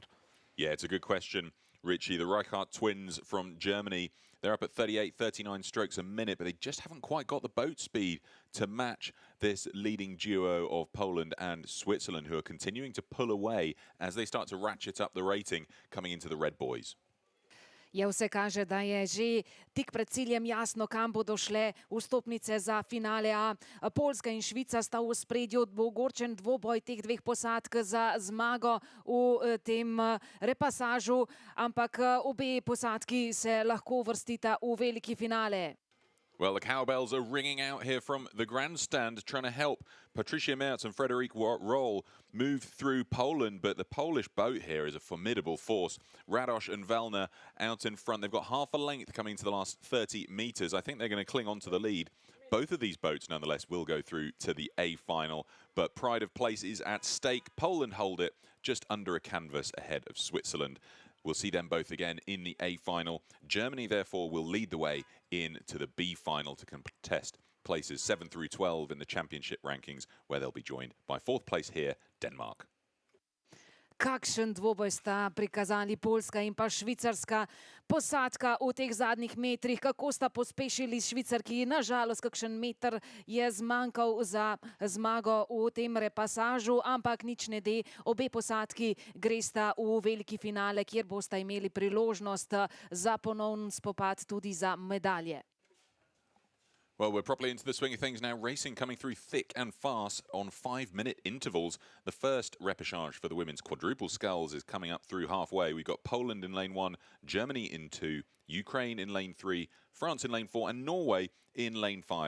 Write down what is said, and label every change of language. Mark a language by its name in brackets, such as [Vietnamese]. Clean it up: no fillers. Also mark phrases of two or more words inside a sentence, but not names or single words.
[English] Yeah, it's a good question, Richie. The Reichardt twins from Germany, they're up at 38, 39 strokes a minute, but they just haven't quite got the boat speed to match this leading duo of Poland and Switzerland, who are continuing to pull away as they start to ratchet up the rating coming into the Red Boys. [Slovenian] Ja, vse kaže, da je že tik pred ciljem jasno, kam bodo šle vstopnice za finale A. Poljska in Švica sta v ospredju, ogorčen dvoboj teh dveh posadk za zmago v tem repasažu, ampak obe posadki se lahko uvrstita v veliki finale. [English] Well, the cowbells are ringing out here from the grandstand, trying to help Patricia Mertz and Frederik Roll move through Poland, but the Polish boat here is a formidable force. Radosh and Wellner out in front. They've got half a length coming to the last 30 metres. I think they're going to cling on to the lead. Both of these boats, nonetheless, will go through to the A final, but pride of place is at stake. Poland hold it just under a canvas ahead of Switzerland. We'll see them both again in the A final. Germany, therefore, will lead the way into the B final to contest places 7 through 12 in the championship rankings, where they'll be joined by 4th place here, Denmark. [Slovenian] Kakšen dvoboj sta prikazali Poljska in pa Švicarska. Posadka v teh zadnjih metrih, kako sta pospešili Švicarki. Nažalost, kakšen meter je zmanjkal za zmago v tem repasažu, ampak nič ne de. Obe posadki gresta v veliki finale, kjer bosta imeli priložnost za ponovn spopad tudi za medalje. [English] Well, we're properly into the swing of things now. Racing coming through thick and fast on 5-minute intervals. The first repechage for the women's quadruple sculls is coming up through halfway. We've got Poland in lane 1, Germany in 2, Ukraine in lane 3, France in lane 4, and Norway in lane 5.